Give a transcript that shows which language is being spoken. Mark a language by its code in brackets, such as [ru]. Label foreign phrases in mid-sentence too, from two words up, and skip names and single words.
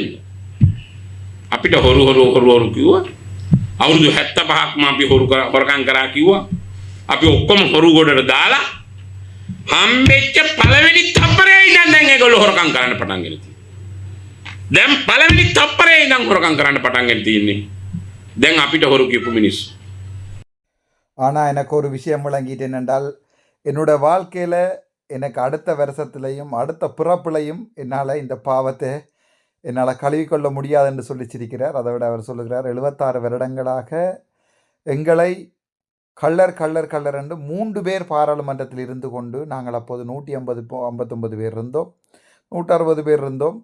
[si] අපිට හොරු කිව්වා අවුරුදු 75ක්ම අපි හොරකම් කරා කිව්වා. අපි ඔක්කොම හොරු ගොඩට දාලා හම්බෙච්ච පළවෙනි තප්පරේ ඉඳන් දැන් ඒගොල්ලෝ හොරකම් කරන්න පටන් ගෙන තියෙනවා. දැන් පළවෙනි තප්පරේ ඉඳන් හොරකම් කරන්න පටන් ගෙන තියෙන්නේ. දැන් අපිට හොරු කියපු මිනිස්සු. [ta] ஆனால் எனக்கு ஒரு விஷயம் விளங்கிட்டு என்னென்றால் என்னோட வாழ்க்கையில் எனக்கு அடுத்த வருஷத்துலையும் அடுத்த பிறப்புலையும் என்னால் இந்த பாவத்தை என்னால் கழுவிக்கொள்ள முடியாது என்று சொல்லி சிரிக்கிறார். அதை விட அவர் சொல்லுகிறார் 76 வருடங்களாக எங்களை கள்ளர் என்று 3 பேர் பாராளுமன்றத்தில் இருந்து கொண்டு நாங்கள் அப்போது 159 பேர் இருந்தோம், 160 பேர் இருந்தோம்.